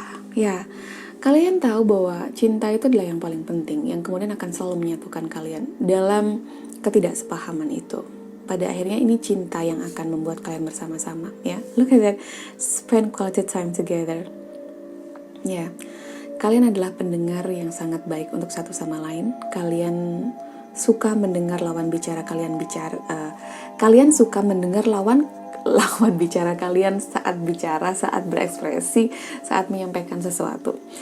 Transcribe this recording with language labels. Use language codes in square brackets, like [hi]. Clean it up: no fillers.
[id] Ya, kalian tahu bahwa cinta itu adalah yang paling penting, yang kemudian akan selalu menyatukan kalian dalam ketidaksepahaman itu. pada akhirnya ini cinta yang akan membuat kalian bersama-sama, ya. [en] Look at that, spend quality time together. [id] Ya, kalian adalah pendengar yang sangat baik untuk satu sama lain. Kalian suka mendengar lawan bicara kalian bicara. Kalian suka mendengar lawan bicara kalian saat bicara, saat berekspresi, saat menyampaikan sesuatu.